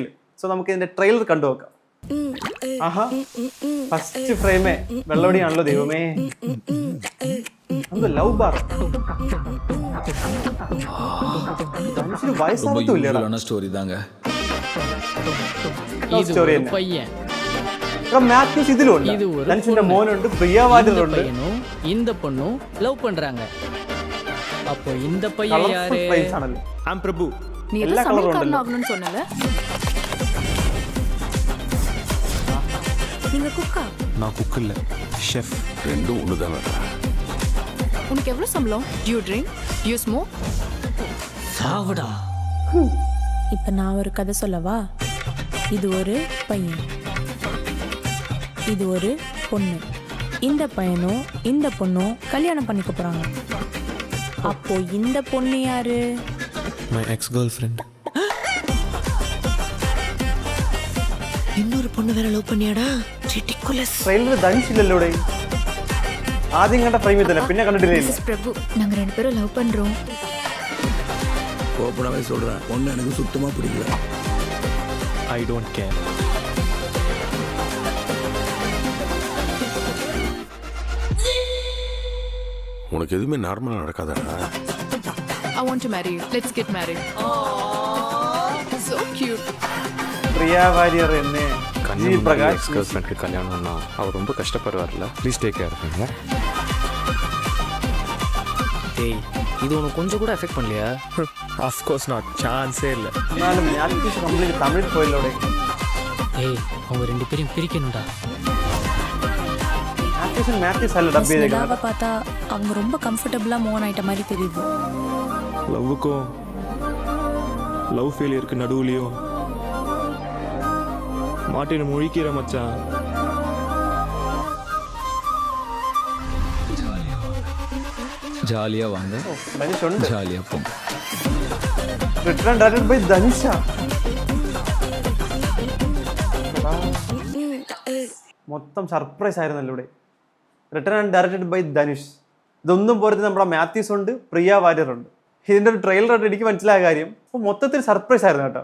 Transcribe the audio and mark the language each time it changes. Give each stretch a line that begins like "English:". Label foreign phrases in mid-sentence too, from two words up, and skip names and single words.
Malayalam: സോ നമുക്ക് ഇതിൻ്റെ ട്രെയിലർ കണ്ടു നോക്കാം. ആഹാ,
English: first frame
Malayalam: വെള്ളവടിയാണല്ലോ ദൈവമേ. ലവ് ബാർ വയസ്സാകത്തുമില്ല. മാത്യൂസ് ഇതിലുണ്ട്, ധനുഷിന്റെ മോനുണ്ട്, പ്രിയ വാര്യറുണ്ട്.
Tamil: இந்த பொண்ணும் லவ் பண்றாங்க. அப்போ இந்த பையன் யாரு?
English: I'm பிரபு.
Tamil: நீ எல்லாம் சமையல்காரன் ஆகணும்னு சொன்னல. நீங்க குக்கா? நான் குக் இல்ல, ஷெஃப். ரெண்டும் ஒண்ணுதான். உனக்கு எவ்வளவு சம்பளம்?
English: Do you drink? Do you smoke?
Tamil: சாவடா. இப்போ நான் ஒரு கதை சொல்லவா? இது ஒரு பையன், இது ஒரு பொண்ணு. இந்த பையனும் இந்த பொண்ணும் கல்யாணம் பண்ணிக்க போறாங்க. அப்போ இந்த பொண்ணு யாரு?
English: My ex-girlfriend.
Tamil: இன்னொரு பொண்ணு வேற லவ் பண்ணியாடா? ridiculous.
Malayalam: ട്രെയിലർ ധനുഷ് ഇല്ലല്ലോടെ. ആദ്യം കണ്ട ഫ്രെയിം ഇതല്ല, പിന്നെ കണ്ടിട്ടില്ലേ?
English: This is
Tamil: பிரபு. நாங்க ரெண்டு பேரும் லவ் பண்றோம். கோபடாவே சொல்றேன், ஒண்ணு எனக்கு சுத்தமா பிடிக்கல.
English: I don't care.
Tamil: உனக்கு எதுவுமே நார்மலா நடக்காதடா.
English: I want to marry you. Let's get married. So cute.
Malayalam: പ്രിയ വാര്യർ എന്നെ ജി പ്രകാശ്
Tamil: எக்ஸ்-கேர்ள்ஃப்ரெண்ட்க்கு கல்யாணம்னா அவர் ரொம்ப கஷ்டப்படுவார்ல.
English: please take care
Tamil: பண்ணுங்க. டேய், இது உனக்கு கொஞ்சம் கூட எஃபெக்ட் பண்ணலையா?
English: of course not,
Tamil: சான்ஸே இல்ல.
Malayalam: എന്നാലും മാത്യൂസ് കംപ്ലീറ്റ് തമിഴ് പോയല്ലോടെ.
Tamil: ஏய், அவங்க ரெண்டு பேரையும் பிரிக்கணும்டா.
Malayalam: മാത്യൂസ് അല്ല ഡബ് ചെയ്തേക്കുന്നത്.
Tamil: நிலாவை பார்த்தா அவங்க ரொம்ப
English: comfortably move
Tamil: ஆயிட்ட மாதிரி தெரியுது. லவ்வுக்கும்
English: love failure
Tamil: நடுவுலையும் மாட்டின முழிக்கிற மச்சான். ஜாலியாக வாங்க,
Malayalam: ധനുഷ് ഉണ്ട്.
Tamil: ஜாலியாக போங்க.
English: written directed by
Malayalam: ധനുഷ. മൊത്തം സർപ്രൈസ് ആയിരുന്നല്ലോ ഇവിടെ.
English: written and directed by ധനുഷ്.
Malayalam: ഇതൊന്നും പോരത്തെ നമ്മുടെ മാത്യൂസ് ഉണ്ട്, പ്രിയ വാര്യർ ഉണ്ട്. ഇതിൻ്റെ ഒരു ട്രെയിലർ ആയിട്ട് എനിക്ക് മനസ്സിലായ കാര്യം അപ്പോൾ മൊത്തത്തിൽ സർപ്രൈസ് ആയിരുന്നു കേട്ടോ.